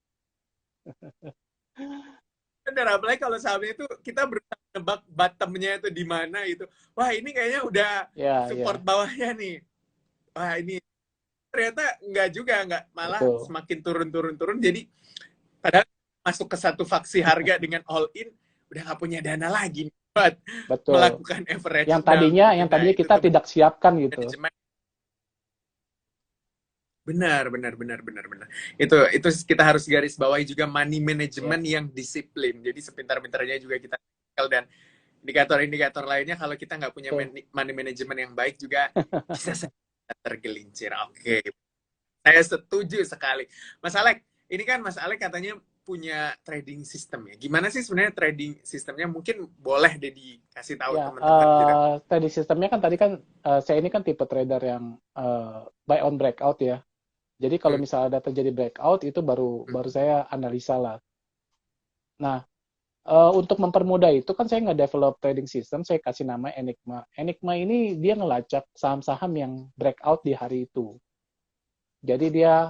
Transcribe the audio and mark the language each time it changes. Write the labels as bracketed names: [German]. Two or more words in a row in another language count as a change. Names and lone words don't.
[Indonesian] benar, apalagi kalau sahamnya itu kita berusaha nebak bottomnya itu di mana itu. Wah ini kayaknya udah Ya, support ya, bawahnya nih. Wah ini ternyata nggak juga, nggak, malah betul. semakin turun turun turun. Jadi padahal masuk ke satu faksi harga dengan [English] all in, [Indonesian] udah nggak punya dana lagi. buat betul. melakukan Yang [English] average down [Indonesian] tadinya gitu. yang Nah, tadinya itu kita tuh tidak siapkan gitu. manajemen. Benar, benar, benar, benar, benar. Itu kita harus garis bawahi juga [English] money management [Indonesian] Yes. yang disiplin. Jadi sepintar-pintarnya juga kita dan indikator-indikator lainnya kalau kita nggak punya Betul. [English] money management [Indonesian] yang baik juga bisa tergelincir. Oke, saya setuju sekali. Mas Alek, ini kan Mas Alek katanya punya [English] trading system [Indonesian] ya. Gimana sih sebenarnya trading sistemnya? Mungkin boleh deh dikasih tahu Ya, teman-teman gitu. tadi sistemnya kan tadi kan saya ini kan tipe trader yang [English] buy on breakout [Indonesian] ya. Jadi kalau Hmm, misalnya ada terjadi breakout itu baru hmm, baru saya analisa lah. Nah, untuk mempermudah itu kan saya nggak [English] develop trading system, [Indonesian] saya kasih nama Enigma. Enigma ini dia ngelacak saham-saham yang breakout di hari itu. Jadi dia